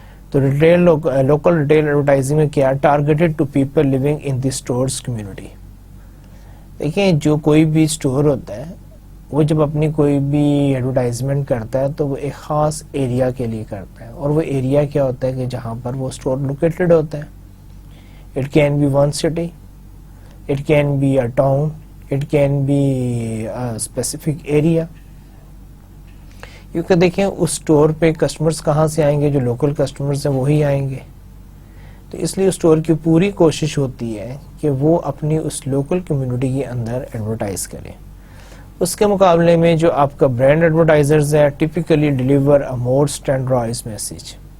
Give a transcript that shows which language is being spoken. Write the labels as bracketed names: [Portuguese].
[English] تو retail local retail advertising [Urdu] میں کیا [English] Targeted to people living in the stores community. [Urdu] دیکھیں جو کوئی بھی اسٹور ہوتا ہے وہ جب اپنی کوئی بھی ایڈورٹائزمنٹ کرتا ہے تو وہ ایک خاص ایریا کے لیے کرتا ہے، اور وہ ایریا کیا ہوتا ہے کہ جہاں پر وہ اسٹور لوکیٹڈ ہوتا ہے. [English] It can be one city, it can be a town, it can be a specific area. [Urdu] کیونکہ دیکھیں اس اسٹور پہ کسٹمرز کہاں سے آئیں گے؟ جو لوکل کسٹمرز ہیں وہی آئیں گے. تو اس لیے اسٹور کی پوری کوشش ہوتی ہے کہ وہ اپنی اس لوکل کمیونٹی کے اندر ایڈورٹائز کریں. اس کے مقابلے میں جو آپ کا برانڈ ایڈورٹائزرز ہے [English] Typically deliver a more standardise message.